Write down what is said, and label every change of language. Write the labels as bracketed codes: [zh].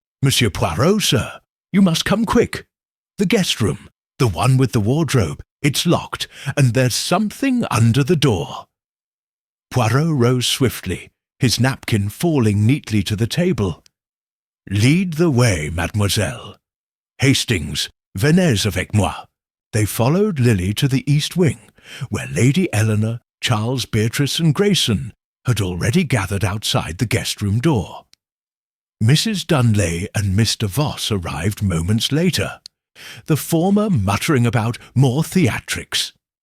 [en] "Monsieur Poirot, sir, you must come quick. The guest room, the one with the wardrobe, it's locked, and there's something under the door." Poirot rose swiftly, his napkin falling neatly to the table. "Lead the way, mademoiselle. [fr] Hastings, venez avec moi." [en] They followed Lily to the east wing, where Lady Eleanor, Charles, Beatrice, and Grayson had already gathered outside the guest-room door. Mrs. Dunley and Mr. Voss arrived moments later, the former muttering about more theatrics.